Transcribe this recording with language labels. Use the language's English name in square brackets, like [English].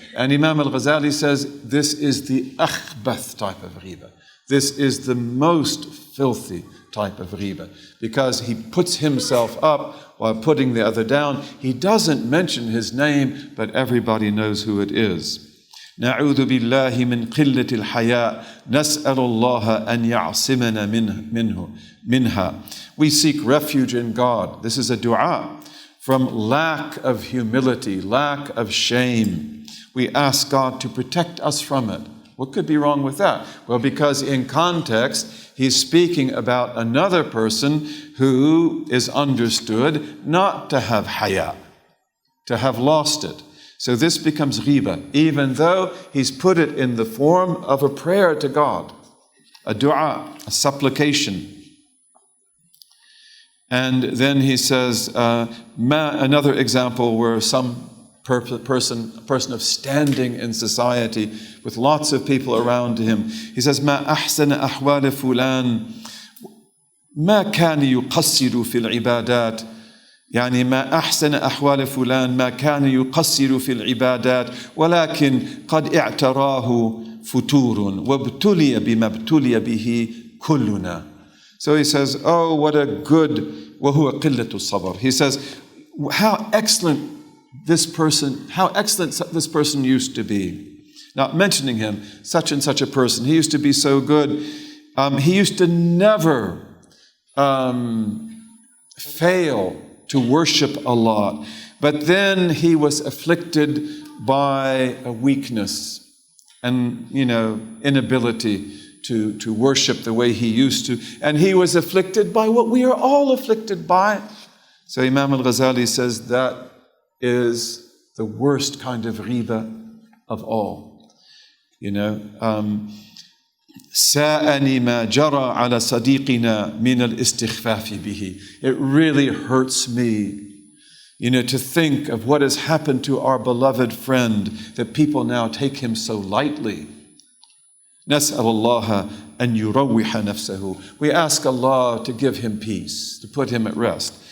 [English] And Imam al-Ghazali says this is the akhbath type of riba. This is the most filthy type of riba, because he puts himself up while putting the other down. He doesn't mention his name, but everybody knows who it is. [Arabic] نعوذ بالله من قلة الحياء نسأل الله أن يعصمنا منها. [English] We seek refuge in God. This is a dua from lack of humility, lack of shame. We ask God to protect us from it. What could be wrong with that? Well, because in context, he's speaking about another person who is understood not to have haya, to have lost it. So this becomes ghiba, even though he's put it in the form of a prayer to God, a dua, a supplication. And then he says, another example where some person of standing in society with lots of people around him. He says, [Arabic] ما أحسن أحوال فلان ما كان يقصر في العبادات يعني ما أحسن أحوال فلان ما كان يقصر في العبادات ولكن قد اعتراه فتور وابتلي بما ابتلي به كلنا. [English] So he says, oh, what a good [Arabic] وهو قلة الصبر. [English] He says, how excellent this person used to be. Not mentioning him, such and such a person. He used to be so good. He used to never fail to worship Allah. But then he was afflicted by a weakness and, inability to worship the way he used to. And he was afflicted by what we are all afflicted by. So Imam al-Ghazali says that is the worst kind of ghiba of all. [Arabic] ساءني ما جرى على صديقنا من الاستخفاف به. [English] It really hurts me, to think of what has happened to our beloved friend, that people now take him so lightly. [Arabic] نسأل الله أن يروح نفسه. [English] We ask Allah to give him peace, to put him at rest.